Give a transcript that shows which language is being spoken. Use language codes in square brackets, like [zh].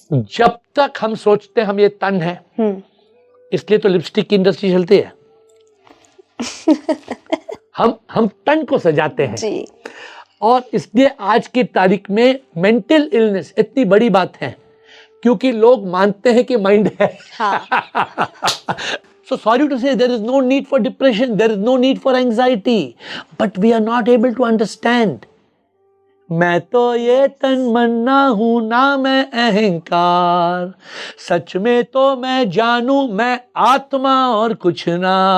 [hi] जब तक हम सोचते हैं हम ये तन है, इसलिए तो लिपस्टिक की इंडस्ट्री चलती है। हम तन को सजाते हैं जी। और इसलिए आज की तारीख में मेंटल इलनेस इतनी बड़ी बात है क्योंकि लोग मानते हैं कि माइंड है। हाँ। [en] So sorry to say, there is no need for depression, there is no need for anxiety, but we are not able to understand. [hi] मैं तो ये तन मन ना हूं ना मैं अहंकार, सच में तो मैं जानू मैं आत्मा और कुछ ना।